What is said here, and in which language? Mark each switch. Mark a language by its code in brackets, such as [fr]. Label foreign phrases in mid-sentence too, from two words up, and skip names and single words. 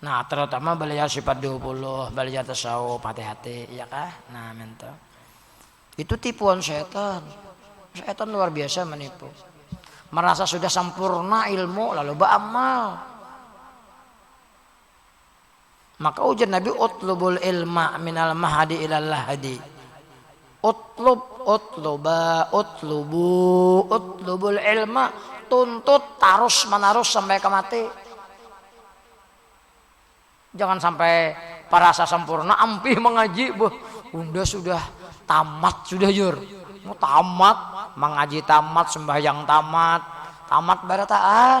[bjn] Nah terutama belajar sifat 20, belajar tasawuf, hati-hati ya kah. Nah mental itu tipuan setan. Setan luar biasa menipu. Merasa sudah sempurna ilmu lalu beramal. Maka ujar Nabi, [ar] اطلبوا العلم من المهد إلى اللحد. اطلبوا العلم, [bjn] tuntut terus menerus sampai ke mati. Jangan sampai parasa sempurna ampih mengaji, bunda sudah tamat sudah jur. Mau tamat mengaji, tamat sembahyang, tamat barataan.